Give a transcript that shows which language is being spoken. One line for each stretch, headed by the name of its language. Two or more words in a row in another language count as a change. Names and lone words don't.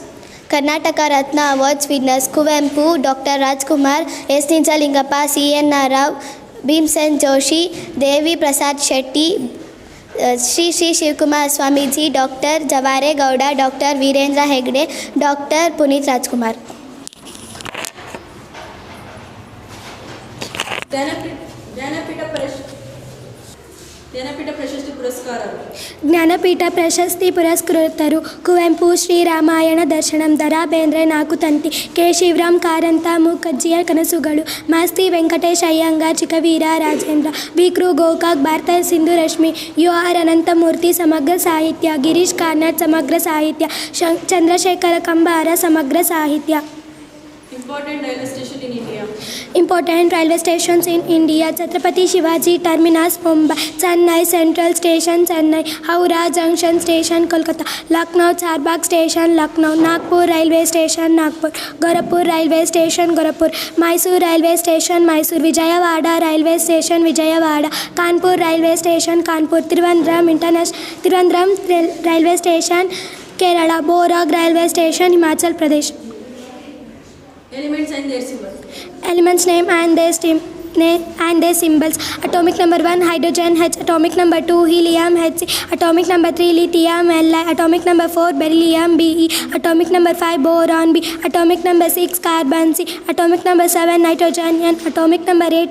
English: Karnataka Ratna Awards winners: Kuvempu, Dr. Rajkumar, S. Ninjalingappa, C. N. Rao, Bhimsen Joshi, Devi Prasad Shetty, Sri Shivkumar Swamiji, Dr. Javare Gowda, Dr. Virendra Hegde, Dr. Puneet Rajkumar.
Kannada: ಜ್ಞಾನಪೀಠ ಪ್ರಶಸ್ತಿ ಪುರಸ್ಕಾರರು. ಜ್ಞಾನಪೀಠ ಪ್ರಶಸ್ತಿ ಪುರಸ್ಕೃತರು: ಕುವೆಂಪು ಶ್ರೀರಾಮಾಯಣ ದರ್ಶನಂ, ದ ರಾ ಬೇಂದ್ರೆ ನಾಲ್ಕು ತಂತಿ, ಕೆ ಶಿವರಾಮ್ ಕಾರಂತ ಮೂಕಜ್ಜಿಯ ಕನಸುಗಳು, ಮಾಸ್ತಿ ವೆಂಕಟೇಶ್ ಅಯ್ಯಂಗಾರ್ ಚಿಕ್ಕವೀರ ರಾಜೇಂದ್ರ, ವಿ ಕೃ ಗೋಕಾಕ್ ಭಾರತ ಸಿಂಧು ರಶ್ಮಿ, ಯು ಆರ್ ಅನಂತಮೂರ್ತಿ ಸಮಗ್ರ ಸಾಹಿತ್ಯ, ಗಿರೀಶ್ ಕಾರ್ನಾಡ್ ಸಮಗ್ರ ಸಾಹಿತ್ಯ, ಚಂದ್ರಶೇಖರ ಕಂಬಾರ ಸಮಗ್ರ ಸಾಹಿತ್ಯ.
English: Important railway station in India. Important railway stations in India: Chhatrapati Shivaji Terminus, Mumbai; Chennai Central Station, Chennai; Howrah Junction Station, Kolkata; Lucknow Charbagh Station, Lucknow; Nagpur Railway Station, Nagpur; Gorakhpur Railway Station, Gorakhpur; Mysore Railway Station, Mysore; Vijayawada Railway Station, Vijayawada; Kanpur Railway Station, Kanpur; Trivandrum Railway Station, Kerala; Borag Railway Station, Himachal Pradesh. Elements and their symbols. Elements name and their symbols: atomic number 1 hydrogen H, atomic number 2 helium Hc, atomic number 3 lithium Li, atomic number 4 beryllium Be, atomic number 5 boron B, atomic number 6 carbon C, atomic number 7 nitrogen N, atomic number 8